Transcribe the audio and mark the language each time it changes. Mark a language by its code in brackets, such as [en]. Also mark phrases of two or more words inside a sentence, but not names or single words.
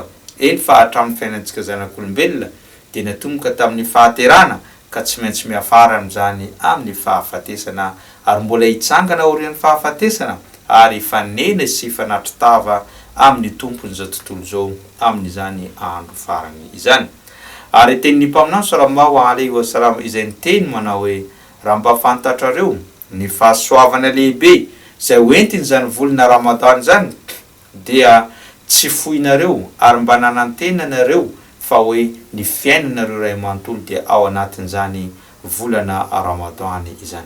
[mg] Eny fa hatramin'ny fiainantsika zanak'olombelona dia natomboka tamin'ny fahaterana ka tsy maintsy miafara amin'izany amin'ny fahafatesana ary mbola hitsangana aorian'ny fahafatesana ary fanena sy fanatritava amin'ny tompony zao tontolo zao amin'izany andro farany izany. Ary tenin'ny mpaminany [ar] صلى الله عليه وسلم [mg] izay niteny manao hoe raha mba fantatrareo ny fahasoavana lehibe izay hoentiny zany volana Ramadan zany dia tsy foinareo ary mba nanantenanareo fa hoe ny fiainanareo ray manontolo dia ao anatin'izany volana Ramadan izany.